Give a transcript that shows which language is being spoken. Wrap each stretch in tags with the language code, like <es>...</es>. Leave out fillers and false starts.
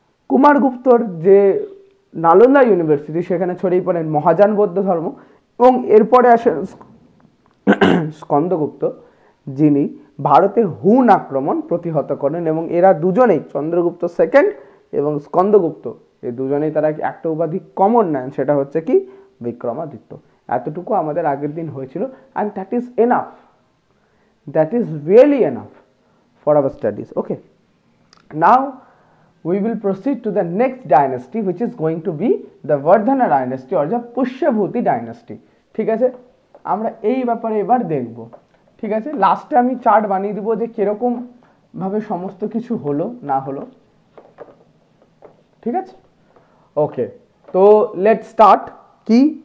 <bn>কুমারগুপ্তর যে নালন্দা ইউনিভার্সিটি, সেখানে ছড়িয়ে পড়েন মহাযান বৌদ্ধ ধর্ম, এবং এরপরে আসেন স্কন্দগুপ্ত, যিনি ভারতে হুন আক্রমণ প্রতিহত করেন, এবং এরা দুজনেই, চন্দ্রগুপ্ত সেকেন্ড এবং স্কন্দগুপ্ত, এই দুজনেই তারা একটা উপাধি কমন নেন, সেটা হচ্ছে কি বিক্রমাদিত্য। এতটুকু আমাদের আগের দিন হয়েছিল,</bn> <en>And that is enough, that is really enough for our studies. Okay, now we will proceed to the next dynasty which is going to be the Vardhana dynasty or the Pushyabhuti dynasty।</en> <bn>ঠিক আছে, আমরা এই ব্যাপারে এবার দেখব। ঠিক আছে, লাস্টে আমি চার্ট বানিয়ে দিব যে কিরকম ভাবে সমস্ত কিছু হলো না হলো। ঠিক আছে, ওকে, তো</bn> <en>Let's start.</en> <bn>কি?</bn>